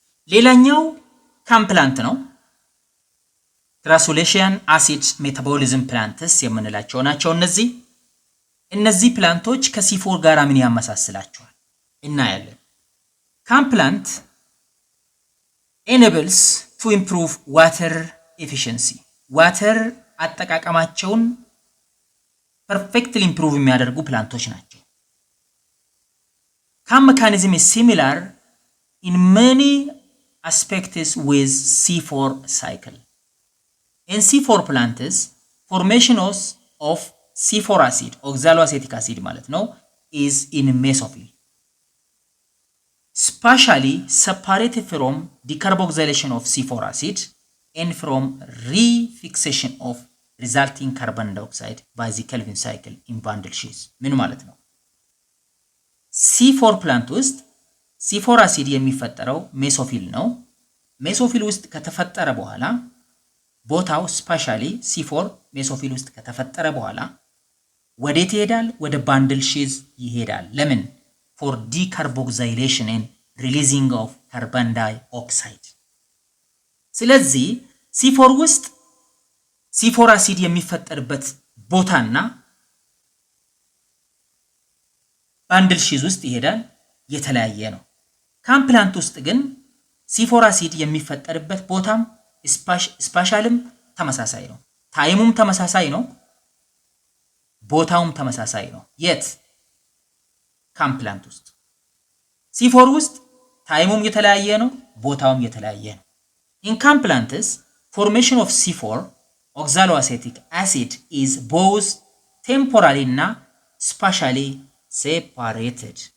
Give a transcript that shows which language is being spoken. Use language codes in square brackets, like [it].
[am] ሌላኛው ካምፕላንት ነው ግራሱሌሽን አሲድ ሜታቦሊዝም ፕላንትስ የምንላቸው ናቸው እነዚህ ፕላንቶች ከC4 ጋር ምን ያመሳስላቸዋል እናያለን ካምፕላንት [en] enables to improve water efficiency [am] water አጠቃቀማቸውን [en] perfectly improve [am] የሚያደርጉ ፕላንቶች ናቸው። [en] CAM mechanism is similar in many aspects with C4 cycle. In C4 plants, formation of C4 acid, oxaloacetic acid [am] ማለት ነው, [en] is in mesophyll. Spatially separated from decarboxylation of C4 acid and from refixation of resulting carbon dioxide by the Calvin cycle in bundle sheaths. [am] ምን ማለት ነው? C4 plant ውስጥ C4 acid የሚፈጠረው ሜሶፊል ነው። ሜሶፊል ውስጥ ከተፈጠረ በኋላ ቦታው ስፓሻሊ C4 ሜሶፊል ውስጥ ከተፈጠረ በኋላ ወዴት ይሄዳል? ወደ ባንድል ሺዝ ይሄዳል። ለምን? [en] for decarboxylation and releasing of carbon dioxide. [am] ስለዚህ C4 ውስጥ C4 አሲድ የሚፈጠርበት ቦታና ባንድል ሺዝ ውስጥ ይሄዳል የተለያየ ነው። CAM ፕላንት ውስጥ ግን C4 አሲድ የሚፈጠርበት ቦታም ስፓሻልም ተመሳሳይ ነው። ታይሙም ተመሳሳይ ነው። ቦታውም ተመሳሳይ ነው። የት? CAM ፕላንት ውስጥ። C4 ውስጥ ታይሙም የተለያየ ነው፣ ቦታውም የተለያየ ነው። [en] In CAM plants, formation of C4 oxaloacetic acid is both temporally and spatially separated.